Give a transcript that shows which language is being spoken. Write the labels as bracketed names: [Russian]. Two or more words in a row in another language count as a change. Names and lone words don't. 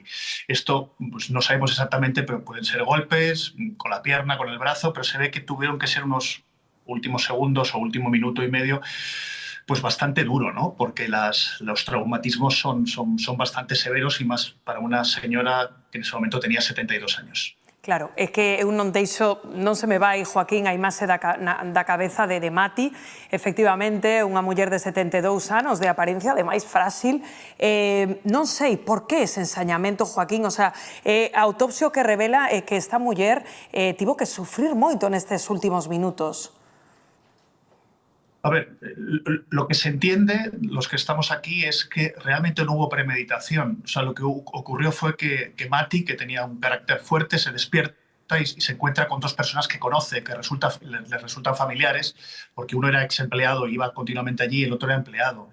[Spanish] Esto pues, no sabemos exactamente, pero pueden ser golpes con la pierna, con el brazo, pero se ve que tuvieron que ser unos últimos segundos o último minuto y medio, pues bastante duro, ¿no? Porque los traumatismos son bastante severos y más para una señora que en ese momento tenía 72 años. Claro, [Galician] é que eu non se me vai, Joaquín, a imaxe da cabeza de Mati. Efectivamente, unha muller de 72 anos, de apariencia, ademais frágil. Non sei por que ese ensañamento, Joaquín, [Spanish] o sea, [Galician] a autopsia que revela é que esta muller tivo que sufrir moito nestes últimos minutos. [Spanish] A ver, lo que se entiende, los que estamos aquí, es que realmente no hubo premeditación. O sea, lo que ocurrió fue que Mati, que tenía un carácter fuerte, se despierta y se encuentra con 2 personas que conoce, que les resultan familiares, porque uno era ex empleado y iba continuamente allí y el otro era empleado.